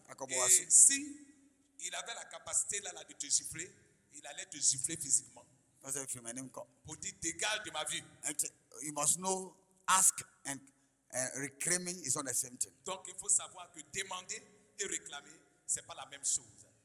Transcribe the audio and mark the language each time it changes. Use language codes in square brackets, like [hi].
[fr] Et si il avait la capacité là de te gifler, il allait te gifler physiquement. Pour dire, dégage de ma vie. [en] You must know, ask and reclaiming is not the same thing. [fr] Donc il faut savoir que demander et réclamer, c'est pas la même chose.